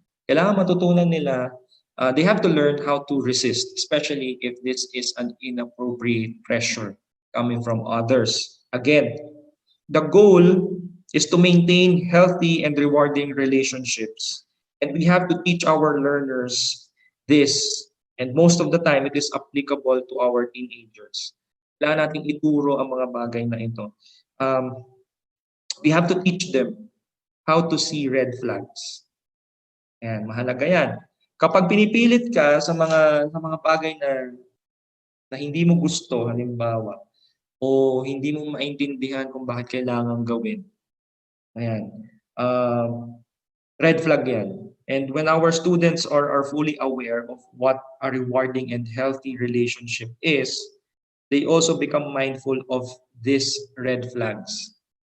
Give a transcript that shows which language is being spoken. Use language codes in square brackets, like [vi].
[tl] Kailangan matutunan nila, [en] they have to learn how to resist, especially if this is an inappropriate pressure coming from others. Again, the goal is to maintain healthy and rewarding relationships. And we have to teach our learners this. And most of the time, it is applicable to our teenagers. [tl] Kailangan natin ituro ang mga bagay na ito. [en] We have to teach them how to see red flags. [tl] Yan, mahalaga yan. Kapag pinipilit ka sa mga bagay na hindi mo gusto, halimbawa, o hindi mo maintindihan kung bakit kailangan gawin. Ayan. Red flag yan. [en] And when our students are fully aware of what a rewarding and healthy relationship is, they also become mindful of these red flags.